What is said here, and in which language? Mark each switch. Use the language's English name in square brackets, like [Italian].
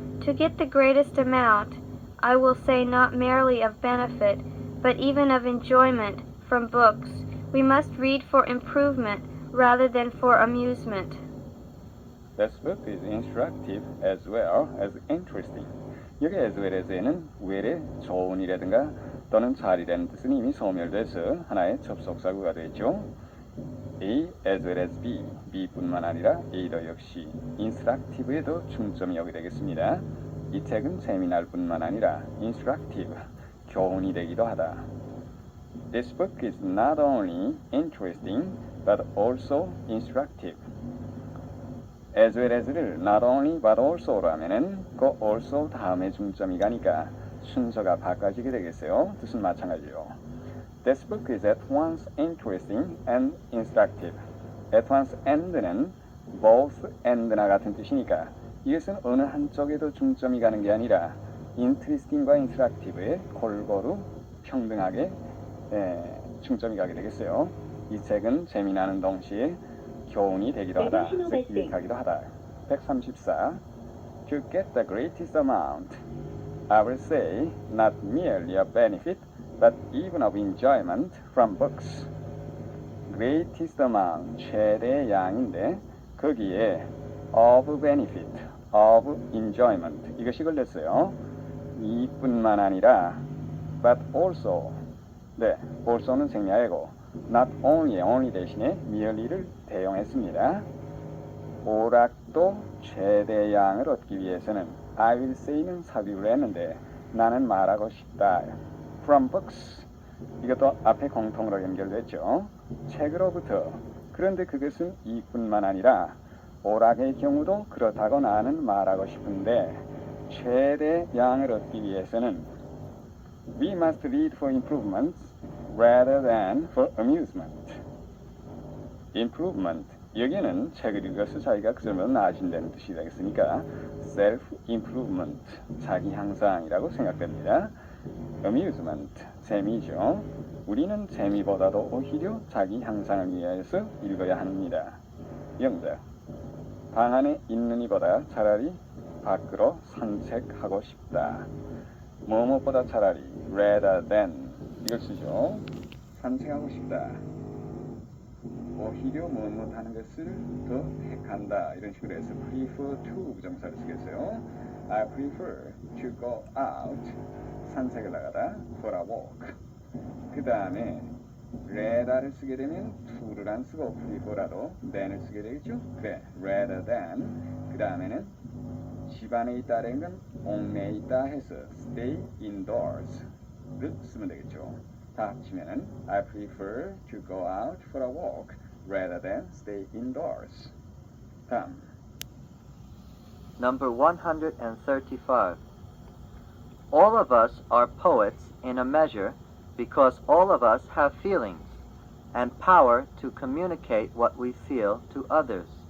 [English] To get the greatest amount, I will say not merely of benefit, but even of enjoyment, from books, we must read for improvement rather than for amusement. This book is instructive as well as interesting. [Korean] 여기 as well as에는 well의 좋은이라든가 또는 잘이라는 뜻은 이미 소멸돼서 하나의 접속사구가 되죠. A as well as B, B뿐만 아니라 A도 역시 instructive에도 중점이 여기 되겠습니다. 이 책은 재미날 뿐만 아니라 instructive, 교훈이 되기도 하다. [English] This book is not only interesting, but also instructive. [Korean] As well as를 not only but also로 하면은 그 also 다음에 중점이 가니까 순서가 바꿔지게 되겠어요. 뜻은 마찬가지요. [English] This book is at once interesting and instructive. [Korean] At once and는 both and나 같은 뜻이니까 이것은 어느 한쪽에도 중점이 가는 게 아니라 interesting과 instructive에 골고루 평등하게 중점이 가게 되겠어요. 이 책은 재미나는 동시에 교훈이 되기도 하다, 즉 유익하기도 하다. 134. [English] To get the greatest amount, I will say not merely a benefit, but even of enjoyment from books. [Korean] Greatest amount, 최대의 양인데 거기에 of benefit, of enjoyment 이것이 걸렸어요. 이뿐만 아니라 but also, 네, also는 생략이고 not only 대신에 merely를 대용했습니다. 오락도 최대양을 얻기 위해서는 I will say는 삽입을 했는데 나는 말하고 싶다. From books, 이것도 앞에 공통으로 연결됐죠. 책으로부터. 그런데 그것은 이뿐만 아니라 오락의 경우도 그렇다고 나는 말하고 싶은데 최대양을 얻기 위해서는 [English] We must read for improvement rather than for amusement. [Korean] Improvement, 여기는 책을 읽어서 자기가 그 점으로 나아진다는 뜻이 되겠으니까 self-improvement, 자기 향상이라고 생각됩니다. amusement, 재미죠. 우리는 재미보다도 오히려 자기 향상을 위해서 읽어야 합니다. 영작, 방 안에 있는 이보다 차라리 밖으로 산책하고 싶다. 뭐뭐보다 차라리 rather than 이걸 쓰죠. 산책하고 싶다. 오히려 무엇 하는 것을 더 택한다 이런 식으로 해서 prefer to 부정사를 쓰겠어요. [English] I prefer to go out [Korean] 산책을 나가다 [English] for a walk. [Korean] 그 다음에 rather를 쓰게 되면 to를 안 쓰고 prefer라도 than을 쓰게 되겠죠. 그래 rather than 그 다음에는 집안에 있다라는 건 옥내에 있다 해서 [English] stay indoors [Korean] 를 쓰면 되겠죠. 다 합치면은 [English] I prefer to go out for a walk rather than stay indoors. [Korean] 다음. [English] Number 135. All of us are poets in a measure because all of us have feelings and power to communicate what we feel to others.